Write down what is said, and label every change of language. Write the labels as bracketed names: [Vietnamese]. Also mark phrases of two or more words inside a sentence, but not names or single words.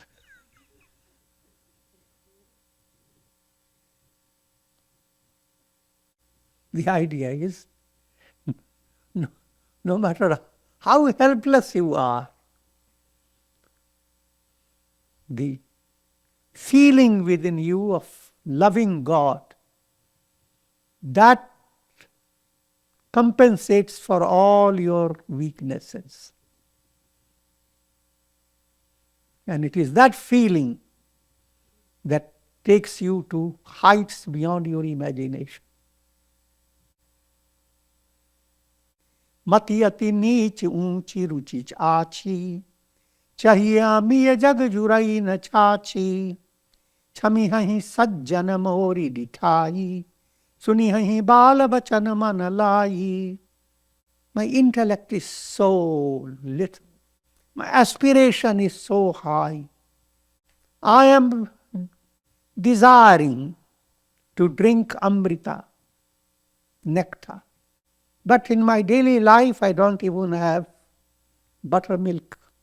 [English] The idea is, no matter how helpless you are, the feeling within you of loving God, that compensates for all your weaknesses. And it is that feeling that takes you to heights beyond your imagination. [Awadhi] मति अति नीच ऊंची रुचि आछी, चाहिए अमीय जग जुरई न छाछी, छमी हहीं सज्जन मोरी दिठाई, सुनी हहीं बाल बचन मन लाई. [English] My intellect is so little. My aspiration is so high. I am desiring to drink Amrita, nectar. But in my daily life, I don't even have buttermilk.